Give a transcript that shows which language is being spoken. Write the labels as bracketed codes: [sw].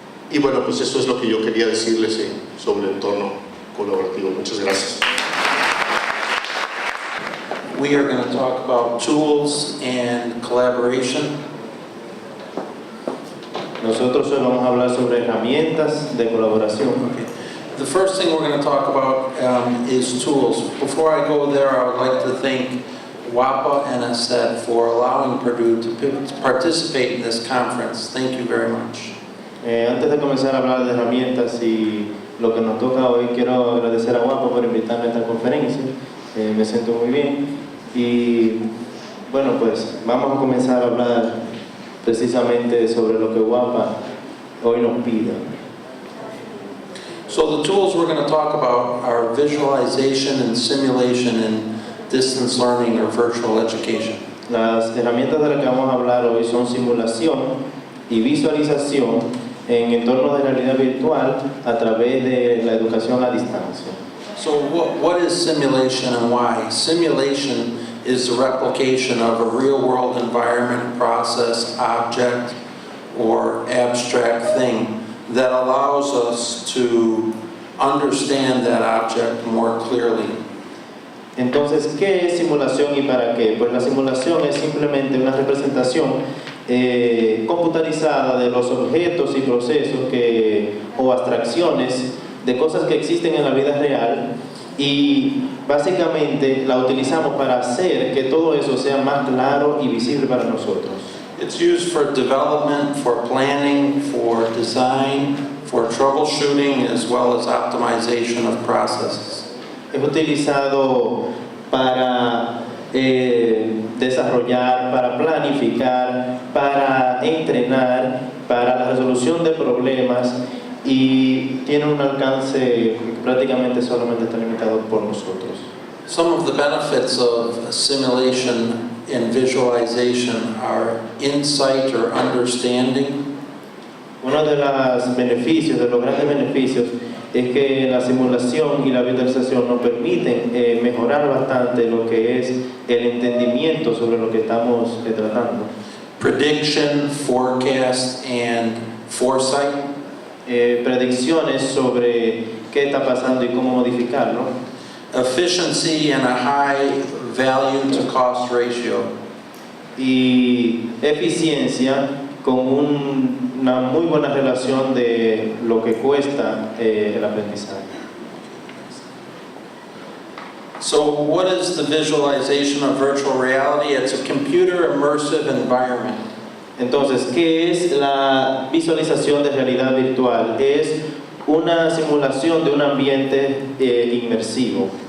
[es] Y bueno, pues eso es lo que yo quería decirles sobre el entorno colaborativo. Muchas gracias. [en] We are going to talk about tools and collaboration. [es] Nosotros hoy vamos a hablar sobre herramientas de colaboración. [en] Okay. The first thing we're going to talk about is tools. Before I go there, I would like to thank WAPA and ASED for allowing Purdue to participate in this conference. Thank you very much. [es] Antes de comenzar a hablar de herramientas y lo que nos toca hoy, quiero agradecer a WAPA por invitarme a esta conferencia. Me siento muy bien. Y bueno, pues vamos a comenzar a hablar precisamente sobre lo que WAPA hoy nos pide. [en] So the tools we're going to talk about are visualization and simulation in distance learning or virtual education. [es] Las herramientas de las que vamos a hablar hoy son simulación y visualización en entornos de realidad virtual a través de la educación a distancia. [en] So what is simulation and why? Simulation is the replication of a real-world environment, process, object, or abstract thing that allows us to understand that object more clearly. [es] Entonces, ¿qué es simulación y para qué? Pues la simulación es simplemente una representación computarizada de los objetos y procesos o abstracciones de cosas que existen en la vida real, y básicamente la utilizamos para hacer que todo eso sea más claro y visible para nosotros. [en] It's used for development, for planning, for design, for troubleshooting, as well as optimization of processes. [es] Es utilizado para desarrollar, para planificar, para entrenar, para la resolución de problemas, y tiene un alcance que prácticamente solamente está limitado por nosotros. [en] Some of the benefits of simulation and visualization are insight or understanding. [es] Uno de los beneficios, de los grandes beneficios, es que la simulación y la virtualización nos permiten mejorar bastante lo que es el entendimiento sobre lo que estamos tratando. [en] Prediction, forecast, and foresight. [es] Predicciones sobre qué está pasando y cómo modificarlo. [en] Efficiency and a high value to cost ratio. [es] Y eficiencia con una muy buena relación de lo que cuesta el aprendizaje. [en] So what is the visualization of virtual reality? It's a computer immersive environment. [es] Entonces, ¿qué es la visualización de realidad virtual? Es una simulación de un ambiente inmersivo.